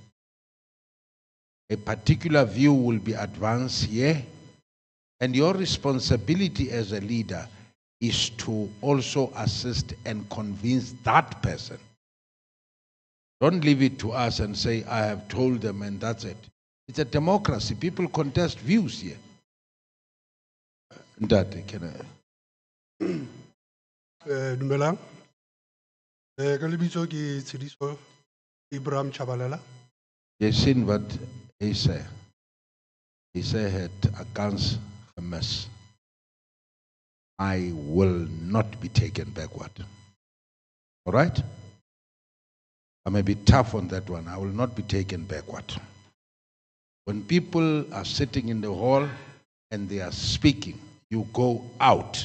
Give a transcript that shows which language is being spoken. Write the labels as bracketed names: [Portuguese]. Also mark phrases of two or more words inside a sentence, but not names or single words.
[English] A particular view will be advanced here, and your responsibility as a leader is to also assist and convince that person. Don't leave it to us and say, I have told them and that's it. It's a democracy. People contest views here. Ndate, can I? [Southern Sotho] Dumelang. Ka lebitso ke Tshidiso Ibrahim Chabalala. [Afrikaans] Jy sien wat hy sê. Hy sê het 'n kans gemis. [English] I will not be taken backward. All right? I may be tough on that one. I will not be taken backward. When people are sitting in the hall and they are speaking, you go out.